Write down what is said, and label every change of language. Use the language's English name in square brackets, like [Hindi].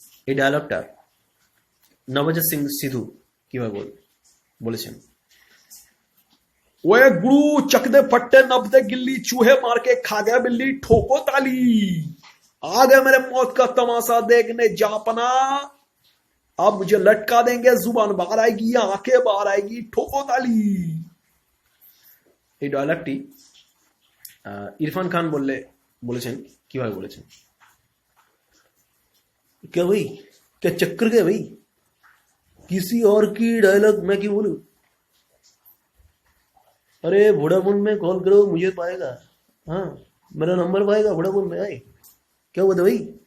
[Bangla] এই ডায়লগটা নবজোৎ সিং সিধু কিভাবে বলেছেন? [Hindi] ओए गुरु चक दे फट्टे नब दे गिल्ली, चूहे मार के खा गया बिल्ली, ठोको ताली। आ गए मेरे मौत का तमाशा देखने जापना। अब मुझे लटका देंगे, जुबान बाहर आएगी, आंखें बाहर आएगी, ठोको ताली। [Bangla] এই ডায়লগটি ইরফান খান বলেছেন কিভাবে বলেছেন? [Hindi] क्या भाई, क्या चक्कर क्या भाई? किसी और की डायलॉग मैं क्यों बोलूं? अरे वोडाफोन में कॉल करो, मुझे पाएगा। हाँ, मेरा नंबर पाएगा वोडाफोन में। आए क्या हुआ था भाई?